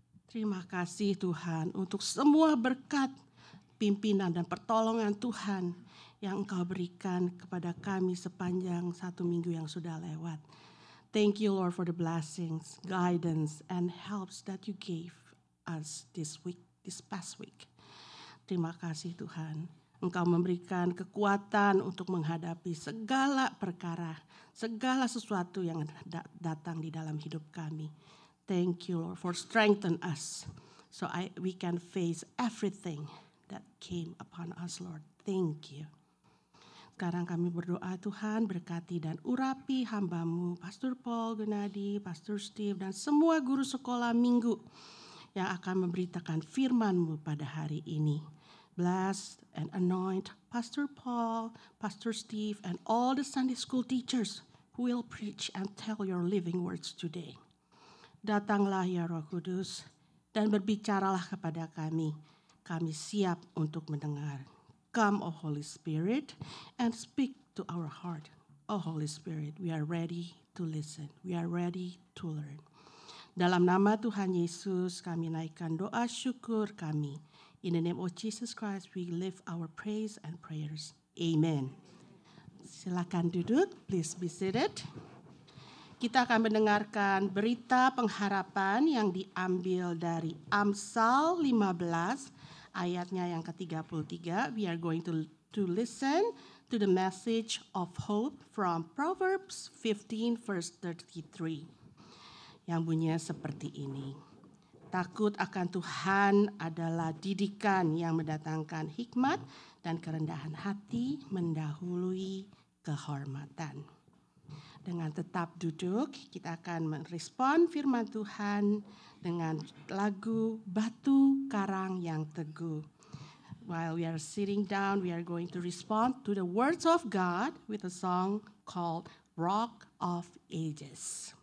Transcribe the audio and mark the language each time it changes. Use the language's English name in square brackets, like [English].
[Indonesian] Terima kasih Tuhan untuk semua berkat, pimpinan dan pertolongan Tuhan yang Engkau berikan kepada kami sepanjang 1 minggu yang sudah lewat. [English] Thank you Lord for the blessings, guidance and helps that you gave us this past week. [Indonesian] Terima kasih Tuhan. Engkau memberikan kekuatan untuk menghadapi segala perkara, segala sesuatu yang datang di dalam hidup kami. [English] Thank you Lord for strengthen us so we can face everything that came upon us Lord. Thank you. [Indonesian] Sekarang kami berdoa Tuhan berkati dan urapi hamba-Mu, Pastor Paul Gunadi, Pastor Steve dan semua guru sekolah minggu yang akan memberitakan firman-Mu pada hari ini. [English] Bless and anoint Pastor Paul, Pastor Steve, and all the Sunday school teachers who will preach and tell your living words today. [Indonesian] Datanglah ya Roh Kudus dan berbicaralah kepada kami. Kami siap untuk mendengar. [English] Come, O Holy Spirit, and speak to our heart. O Holy Spirit, we are ready to listen. We are ready to learn. [Indonesian] Dalam nama Tuhan Yesus, kami naikkan doa syukur kami. [English] In the name of Jesus Christ, we lift our praise and prayers. Amen. [Indonesian] Silakan duduk, [English] please be seated. [Indonesian] Kita akan mendengarkan berita pengharapan yang diambil dari Amsal 15, ayatnya yang ke-33. [English] We are going to listen to the message of hope from Proverbs 15 verse 33. [Indonesian] Yang bunyinya seperti ini. Takut akan Tuhan adalah didikan yang mendatangkan hikmat dan kerendahan hati mendahului kehormatan. Dengan tetap duduk, kita akan merespon firman Tuhan dengan lagu Batu Karang yang Teguh. [English] While we are sitting down, we are going to respond to the words of God with a song called Rock of Ages.